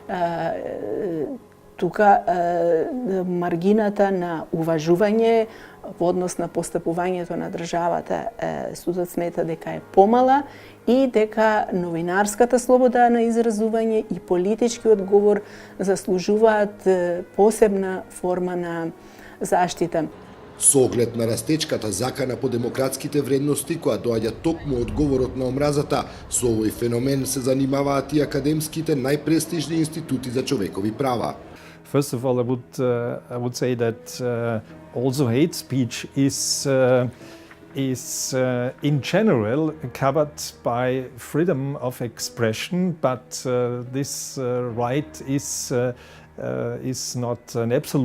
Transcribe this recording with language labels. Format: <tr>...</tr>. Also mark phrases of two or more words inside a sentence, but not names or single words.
<mk>тука маргината на уважување во однос на постапувањето на државата, судот смета дека е помала и дека новинарската слобода на изразување и политичкиот говор заслужуваат посебна форма на заштита. Со оглед на растечката закана по демократските вредности која доаѓа токму од говорот на омразата, со овој феномен се занимаваат и академските најпрестижни институти за човекови права.</mk> <en>First of all, I would say that also hate speech is in general covered by freedom of expression, but this right is not an absolute one.</en>